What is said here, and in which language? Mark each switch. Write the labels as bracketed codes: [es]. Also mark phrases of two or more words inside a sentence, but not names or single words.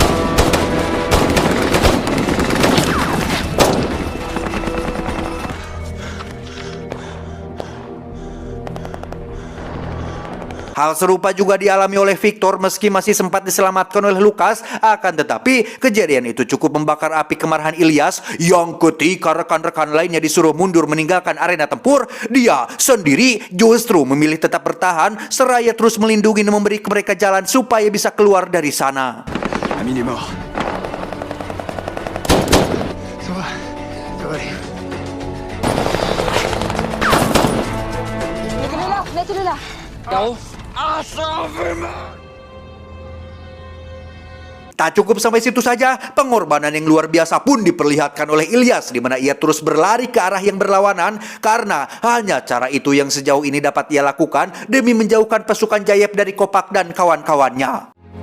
[id] Hal serupa juga dialami oleh Victor meski masih sempat diselamatkan oleh Lukas, akan tetapi kejadian itu cukup membakar api kemarahan Ilyas yang ketika rekan-rekan lainnya disuruh mundur meninggalkan arena tempur, dia sendiri justru memilih tetap bertahan seraya terus melindungi dan memberi mereka jalan supaya bisa keluar dari sana. [fr] Amin est mort. Ça va aller. Mettez-le là, mettez-le là. [id] Tak cukup sampai situ saja, pengorbanan yang luar biasa pun diperlihatkan oleh Ilyas, di mana ia terus berlari ke arah yang berlawanan karena hanya cara itu yang sejauh ini dapat ia lakukan demi menjauhkan pasukan Jayep dari Kopak dan kawan-kawannya.